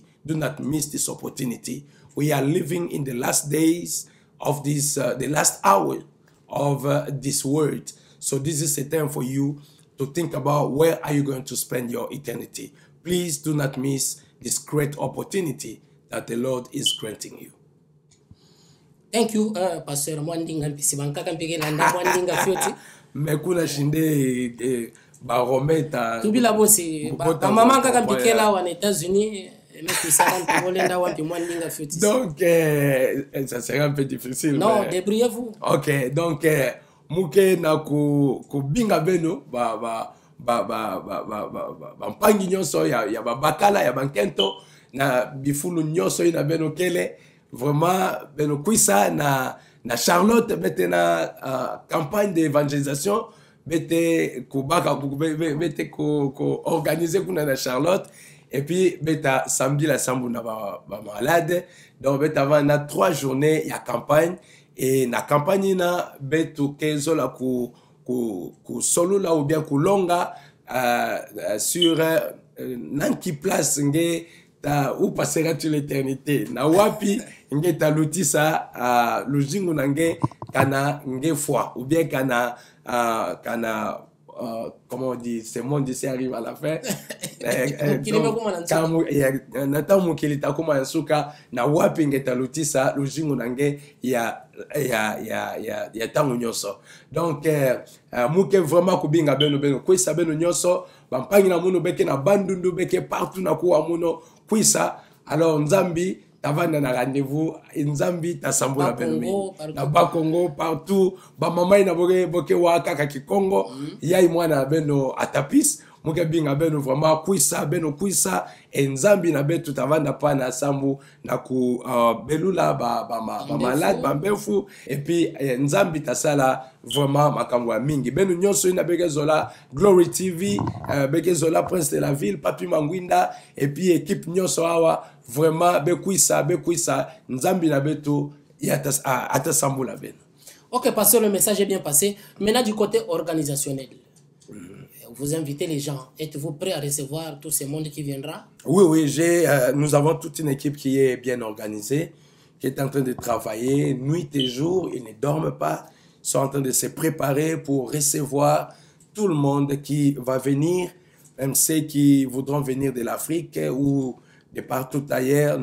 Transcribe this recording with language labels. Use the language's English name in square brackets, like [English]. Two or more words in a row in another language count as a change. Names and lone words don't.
[English] Do not miss this opportunity. We are living in the last days of this, the last hour of this world. So this is a time for you to think about where are you going to spend your eternity. Please do not miss this great opportunity that the Lord is granting you. Thank you, Pastor Mwandinga Mpisibanka Kampigela Mwandinga Fioti. [Kituba (Democratic Republic of Congo)] Mekuna shinde barometa. Tubila bosi, [French] maman Kampigela aux États-Unis. Donc, ça serait un peu difficile. Non, débrouillez-vous. Ok, donc, [Kituba (Democratic Republic of Congo)] mouke na ku binga beno mpangi nyonso ya bakala ya bankento na bifulu nyonso ina beno kele vraiment beno kuisa na Charlotte bete na [French] campagne d'évangélisation [Kituba (Democratic Republic of Congo)] bete kubaka bete ko organiser kuna na Charlotte. [French] Et puis, [Kituba (Democratic Republic of Congo)] beta samedi la sambu na ba malade. Donc, beta va na 3 journées ya campagne. Et na campagne na betu kezo la ku solo la [French] ou bien [Kituba (Democratic Republic of Congo)] ku longa sur nanki place nge ta [French] où passera-tu l'éternité. [Kituba (Democratic Republic of Congo)] Na wapi nge ta lutisa lujingu na nge kana nge foi [French] ou bien [Kituba (Democratic Republic of Congo)] kana [French] comment on dit, ce monde ici arrive à la fin. [Kituba (Democratic Republic of Congo)] Nata mukili takuma yansuka na wapi ngeta lutisa lujingu nange ya tangu nyoso. Donc muke vraiment kubinga beno kwisa beno nyoso bampangi na muno beke na bandundu beke partout na kuwa muno kwisa. Alors nzambi tavanda na rendez-vous nzambi tasambula beno na Bakongo partout ba mama ina boke waka ka Kikongo yai mwana beno atapis muke binga beno vraiment kwisa beno kwisa nzambi na betu tavanda pa na sambu na ku belula ba malade ba mbefu [French] et puis [Kituba (Democratic Republic of Congo)] nzambi tasala vraiment makambo mingi beno nyonso ina bekezola Glory TV bekezola Prince de la Ville Papi Mangwinda [French] et puis [Kituba (Democratic Republic of Congo)] équipe nyonso awa vraiment bekwisa nzambi na betu atasambula beno. [French] Ok, pasteur, le message est bien passé. Maintenant du côté organisationnel, vous invitez les gens. Êtes-vous prêt à recevoir tout ce monde qui viendra? Oui, nous avons toute une équipe qui est bien organisée, qui est en train de travailler nuit et jour. Ils ne dorment pas, ils sont en train de se préparer pour recevoir tout le monde qui va venir, même ceux qui voudront venir de l'Afrique ou de partout ailleurs.